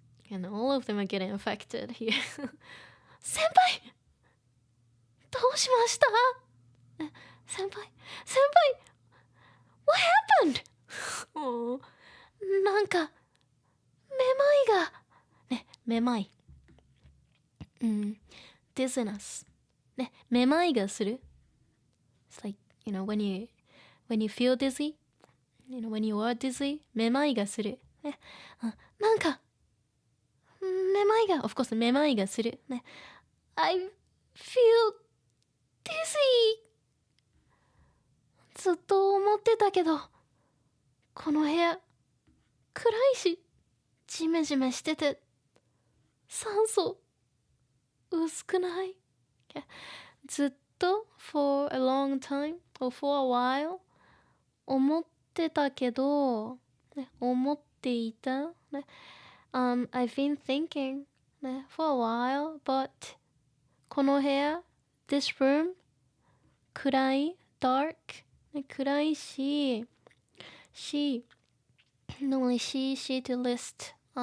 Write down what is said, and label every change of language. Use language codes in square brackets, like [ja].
[en] And all of them are getting affected here. [ja] 先輩どうしました？ [en] 先輩 What happened? [ja] なんかめまいがね、めまいdizziness ね、めまいがする。 [en] It's like, when you feel dizzy, when you are dizzy, [ja] めまいがする。ね、なんかめまいが of course めまいがする。 [en] ね、I feel dizzy. [ja] ずっと思ってたけど、この部屋暗いし、ジメジメしてて、酸素薄くない？ [en] ずっと for a long time or for a while [ja] 思ってたけど、 [en] ね、 [ja] 思っていた、 [en] ね、I've been thinking、ね、for a while but [ja] この部屋 [en] this room 暗い dark、ね、 [ja] 暗いし [en] she normally she to list